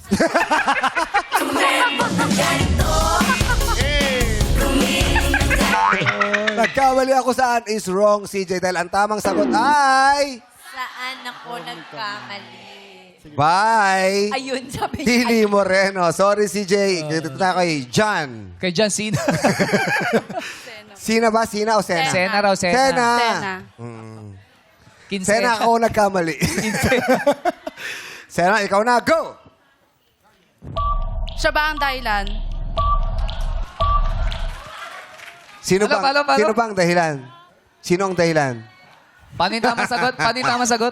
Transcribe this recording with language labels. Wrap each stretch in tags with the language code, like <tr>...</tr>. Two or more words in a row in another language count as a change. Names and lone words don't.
<tl>Nagkamali ako saan</tl> <en>is wrong,</en> <tl>CJ. Dahil ang tamang sagot ay... Saan ako nagkamali? Bye! Ayun, sabi niya. Tili Moreno. Sorry, CJ. Dito na kay John. Kay John Cena. Sina ba? Sina o Sena? Sena raw, Sena. Sena. Sena. Sena, ako nagkamali. Sena, ikaw na. Go! Siya ba ang dahilan? Sino Palo, bang, palo, palo. sino bang dahilan? Sino ang dahilan? Paano yung tamang sagot? Paano yung tamang sagot?</tl>